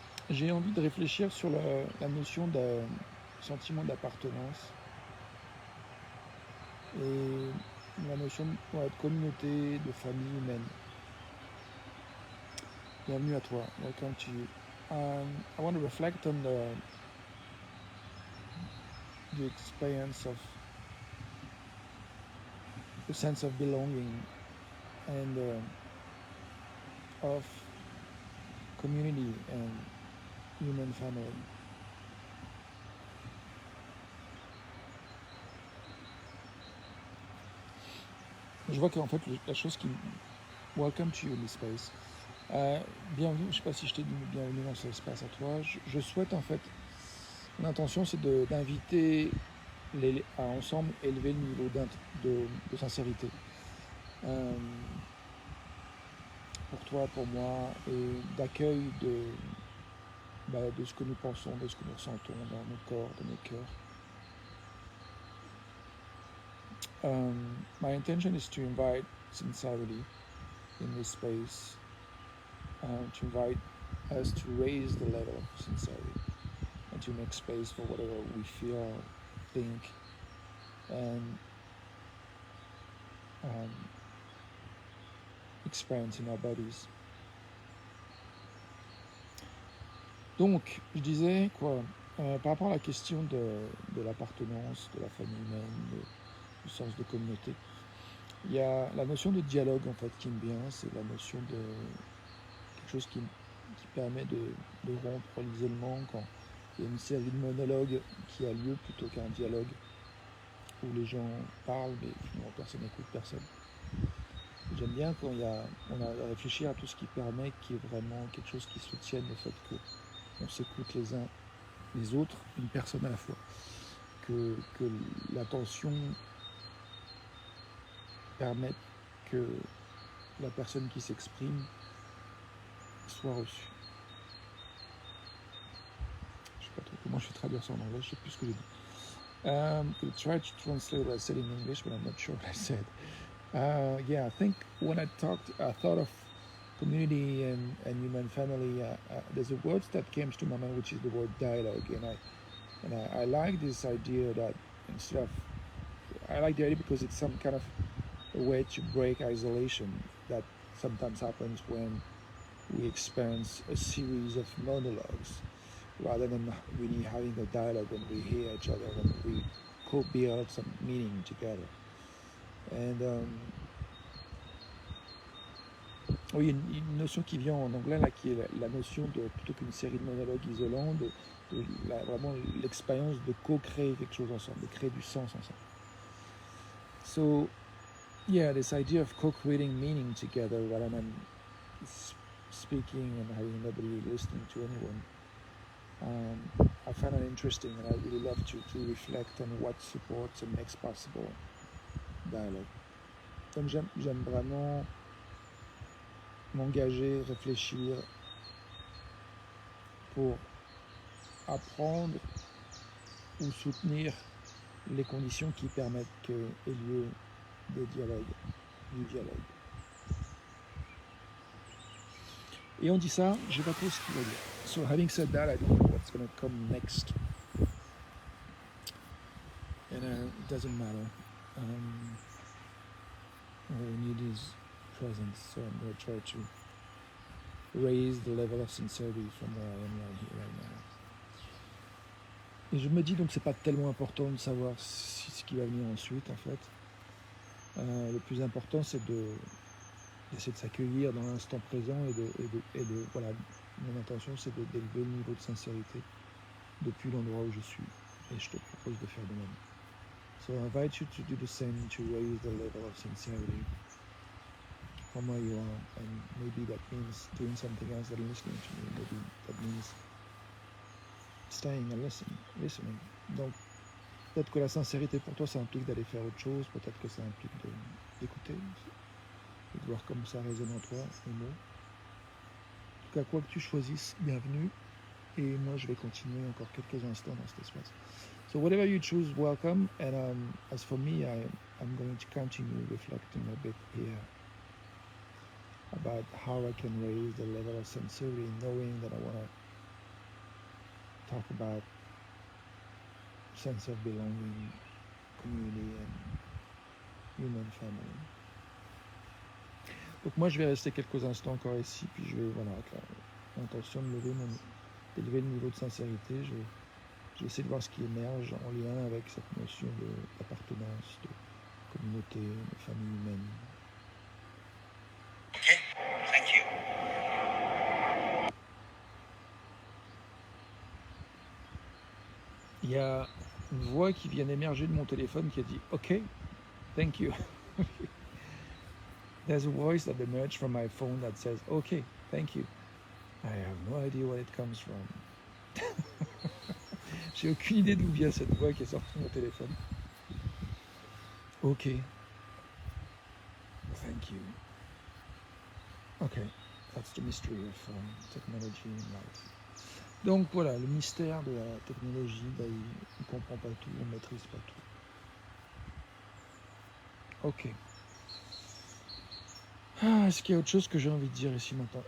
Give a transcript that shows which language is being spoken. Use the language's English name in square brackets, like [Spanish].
[French] J'ai envie de réfléchir sur la notion de sentiment d'appartenance et la notion de communauté, de famille humaine. Bienvenue à toi. [English] Welcome to you. I want to reflect on the experience of the sense of belonging and of community and human family. [French] Je vois qu'en fait la chose qui... [English] Welcome to you in this space. [French] Bienvenue, je ne sais pas si je t'ai dit bienvenue dans cet espace à toi. Je souhaite en fait, mon intention c'est d'inviter à ensemble élever le niveau de sincérité. Pour toi, pour moi, et d'accueil de ce que nous pensons, de ce que nous ressentons dans nos corps, dans nos cœurs. [English] My intention is to invite sincerity in this space, to invite us to raise the level of sincerity and to make space for whatever we feel, think, and experience in our bodies. [French] Donc, je disais quoi, par rapport à la question de l'appartenance, de la famille humaine, du sens de communauté, il y a la notion de dialogue en fait qui me vient, c'est la notion de quelque chose qui permet de rompre l'isolement quand il y a une série de monologues qui a lieu plutôt qu'un dialogue où les gens parlent mais finalement personne n'écoute personne. J'aime bien quand on a à réfléchir à tout ce qui permet qu'il y ait vraiment quelque chose qui soutienne le fait qu'on s'écoute les uns les autres, une personne à la fois, que l'attention permette que la personne qui s'exprime soit reçue. Je sais pas trop comment je vais traduire ça en anglais, je sais plus ce que j'ai dit. [English] Could try to translate what I said in English, but I'm not sure what I said. Yeah, I think when I thought of community and human family, there's a word that came to my mind, which is the word dialogue, and I like this idea that instead of, I like the idea because it's some kind of a way to break isolation that sometimes happens when we experience a series of monologues rather than really having a dialogue when we hear each other, when we co-build some meaning together. [French] And oui, une notion qui vient en anglais là, qui est la notion de, plutôt qu'une série de monologues isolants, vraiment l'expérience de co-créer quelque chose ensemble, de créer du sens ensemble. [English] So, yeah, this idea of co-creating meaning together rather than speaking and having nobody listening to anyone. I find it interesting, and I really love to reflect on what supports and makes possible dialogue. [French] Donc j'aime vraiment m'engager, réfléchir pour apprendre ou soutenir les conditions qui permettent qu'il y ait lieu des dialogues, du dialogue. Et on dit ça, je ne sais pas trop ce qu'il va dire. [English] So having said that, I don't know what's going to come next. And it doesn't matter. All we need is presence. So I'm going to try to raise the level of sincerity from where I am right here, right now. [French] Et je me dis donc c'est pas tellement important de savoir ce qui va venir ensuite en fait. Le plus important c'est d'essayer de s'accueillir dans l'instant présent et de voilà, mon intention c'est d'élever le niveau de sincérité depuis l'endroit où je suis et je te propose de faire de même. [English] So I invite you to do the same, to raise the level of sincerity from where you are, and maybe that means doing something else than listening to me, maybe that means staying and listening. [French] Donc peut-être que la sincérité pour toi ça implique d'aller faire autre chose, peut-être que ça implique d'écouter et de voir comme ça résonne en toi les mots. En tout cas, quoi que tu choisisses, bienvenue. Et moi, je vais continuer encore quelques instants dans cet espace. [English] So whatever you choose, welcome. And as for me, I'm going to continue reflecting a bit here about how I can raise the level of sincerity, knowing that I want to talk about sense of belonging, community, and human family. [French] Donc moi je vais rester quelques instants encore ici, puis je vais, voilà, avec l'intention d'élever le niveau de sincérité, je vais essayer de voir ce qui émerge en lien avec cette notion d'appartenance, de communauté, de famille humaine. [English] Okay, thank you. [French] Il y a une voix qui vient d'émerger de mon téléphone qui a dit « [English] Ok, thank you ». There's a voice that emerged from my phone that says « Ok, thank you ». I have no idea where it comes from. [French] J'ai aucune idée d'où vient cette voix qui est sortie de mon téléphone. [English] Ok. Thank you. Okay, that's the mystery of technology in life. [French] Donc voilà, le mystère de la technologie, ben, il ne comprend pas tout, on ne maîtrise pas tout. [English] Ok. [French] Est-ce qu'il y a autre chose que j'ai envie de dire ici maintenant?